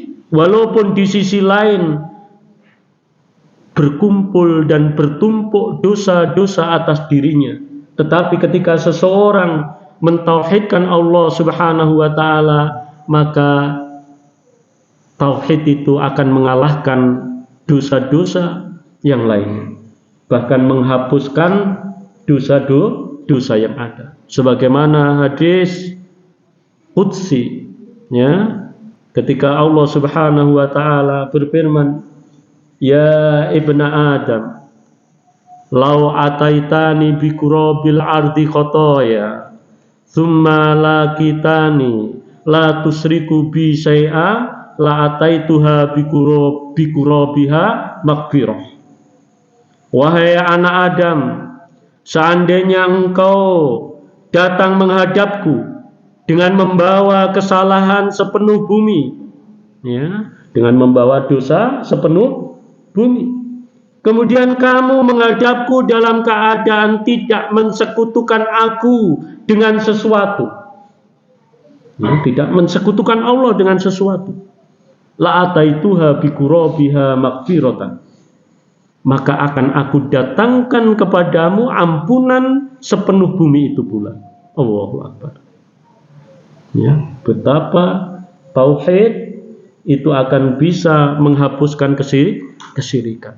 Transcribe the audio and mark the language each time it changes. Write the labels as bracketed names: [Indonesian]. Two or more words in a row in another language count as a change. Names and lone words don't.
[Indonesian] Walaupun di sisi lain berkumpul dan bertumpuk dosa-dosa atas dirinya, tetapi ketika seseorang mentauhidkan [Arabic] الله سبحانه وتعالى, [Indonesian] maka tauhid itu akan mengalahkan dosa-dosa yang lain, bahkan menghapuskan dosa-dosa yang ada. Sebagaimana hadis qudsi, ya, ketika [Arabic] الله سبحانه وتعالى [Indonesian] berfirman, [Arabic] "يا ابن آدم، لو أتيتني بقراب الأرض خطايا، ثم لقيتني لا تشرك بي شيئا، لأتيتها بقرابها مغفرة." [Indonesian] Wahai anak Adam, seandainya engkau datang menghadapku dengan membawa kesalahan sepenuh bumi, ya, dengan membawa dosa sepenuh bumi, kemudian kamu menghadapku dalam keadaan tidak mensekutukan aku dengan sesuatu, ya, tidak mensekutukan Allah dengan sesuatu, [Arabic] لأتيتها بقرابها مغفرة, [Indonesian] maka akan aku datangkan kepadamu ampunan sepenuh bumi itu pula. [Arabic] الله أكبر. [Indonesian] Ya, betapa tauhid itu akan bisa menghapuskan kesyirikan.